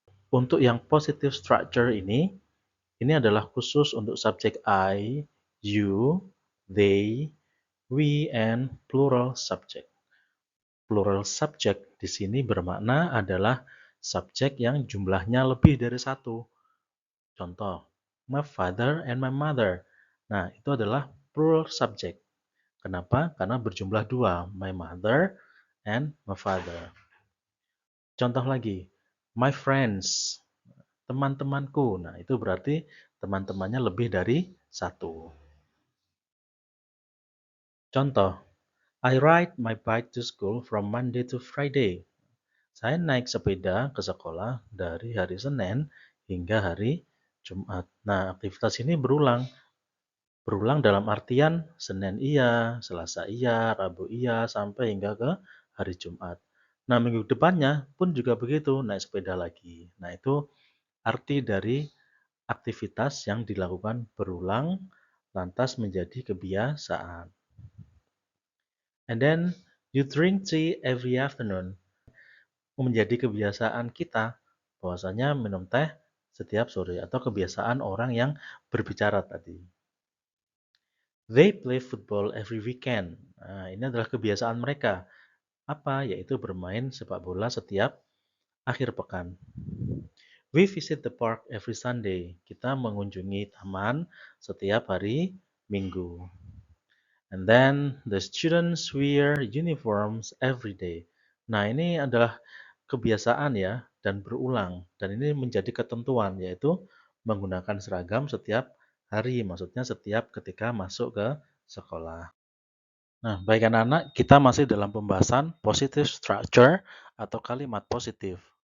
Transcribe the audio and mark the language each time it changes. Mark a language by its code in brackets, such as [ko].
[id] Untuk yang positive structure ini adalah khusus untuk subjek [en] I, you, they, we, and plural subject. [id] Plural subject di sini bermakna adalah subjek yang jumlahnya lebih dari satu. Contoh, [en] my father and my mother. [id] Nah, itu adalah plural subject. Kenapa? Karena berjumlah dua, [en] my mother and my father. [id] Contoh lagi, [en] my friends, [id] teman-temanku. Nah, itu berarti teman-temannya lebih dari satu. Contoh, [en] I ride my bike to school from Monday to Friday. [id] Saya naik sepeda ke sekolah dari hari Senin hingga hari Jumat. Nah, aktivitas ini berulang. Berulang dalam artian Senin iya, Selasa iya, Rabu iya, sampai hingga ke hari Jumat. Nah, minggu depannya pun juga begitu, naik sepeda lagi. Nah, itu arti dari aktivitas yang dilakukan berulang lantas menjadi kebiasaan. [en] And then you drink tea every afternoon. [id] Menjadi kebiasaan kita bahwasanya minum teh setiap sore atau kebiasaan orang yang berbicara tadi. [en] They play football every weekend. [id] Nah, ini adalah kebiasaan mereka. Apa? Yaitu bermain sepak bola setiap akhir pekan. [en] We visit the park every Sunday. [id] Kita mengunjungi taman setiap hari Minggu. [en] And then the students wear uniforms every day. [id] Nah, ini adalah kebiasaan ya dan berulang dan ini menjadi ketentuan yaitu menggunakan seragam setiap hari, maksudnya setiap ketika masuk ke sekolah. Nah, baik anak-anak, kita masih dalam pembahasan positive structure atau kalimat positif.